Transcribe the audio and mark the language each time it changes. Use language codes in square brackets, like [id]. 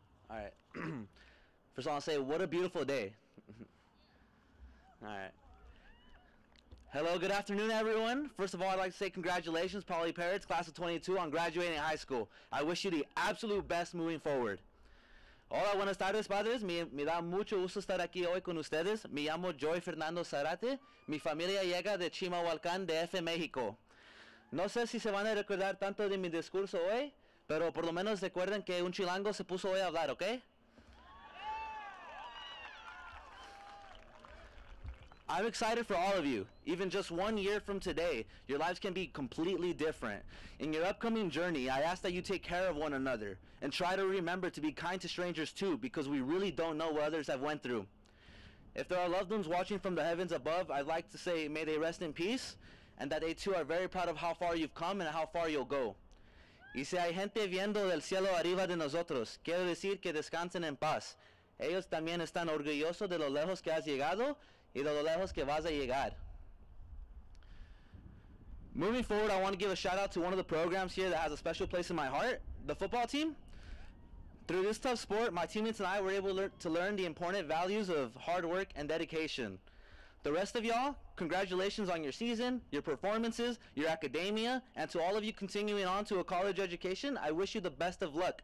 [en] All right. First of all, I'll say, what a beautiful day. All right. Hello, good afternoon, everyone. First of all, I'd like to say congratulations, Poly Parrots, class of 22, on graduating high school. I wish you the absolute best moving forward. [es] Hola, buenas tardes, padres. Me da mucho gusto estar aquí hoy con ustedes. Me llamo Joy Fernando Zarate. Mi familia llega de Chimalhuacán, DF, México. No sé si se van a recordar tanto de mi discurso hoy, pero por lo menos recuerden que un chilango se puso hoy a hablar, ¿ok? [en] I'm excited for all of you. Even just 1 year from today, your lives can be completely different. In your upcoming journey, I ask that you take care of one another and try to remember to be kind to strangers too, because we really don't know what others have went through. If there are loved ones watching from the heavens above, I'd like to say may they rest in peace, and that they too are very proud of how far you've come and how far you'll go. [es] Y si hay gente viendo del cielo arriba de nosotros, quiero decir que descansen en paz. Ellos también están orgullosos de lo lejos que has llegado y de lo lejos que vas a llegar. [en] Moving forward, I want to give a shout out to one of the programs here that has a special place in my heart, the football team. Through this tough sport, my teammates and I were able to learn the important values of hard work and dedication. The rest of y'all, congratulations on your season, your performances, your academia, and to all of you continuing on to a college education, I wish you the best of luck.